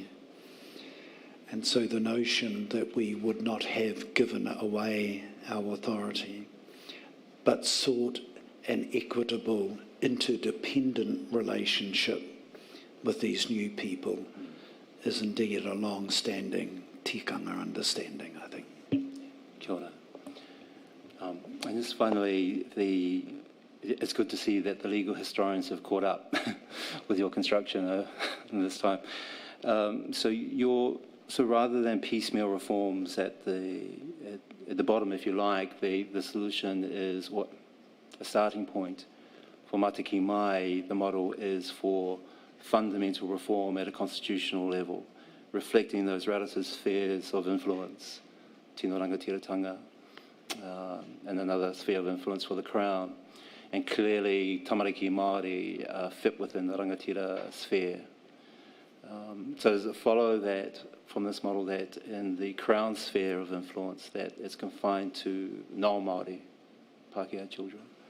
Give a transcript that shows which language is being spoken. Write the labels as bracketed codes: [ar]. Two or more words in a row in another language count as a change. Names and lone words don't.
[en] And so the notion that we would not have given away our authority, but sought an equitable, interdependent relationship with these new people is indeed a long-standing tikanga understanding, I think. [mi] Kia ora. [en] And just finally, it's good to see that the legal historians have caught up with your construction this time. So rather than piecemeal reforms at the bottom, if you like, the solution is what a starting point for Matiki Mai. The model is for fundamental reform at a constitutional level, reflecting those relative spheres of influence, [mi] tino rangatiratanga, [en] and another sphere of influence for the Crown. And clearly, [mi] tamariki Māori [en] fit within the rangatira sphere. So does it follow that, from this model, that in the Crown sphere of influence, that it's confined to non-Māori Pākehā children?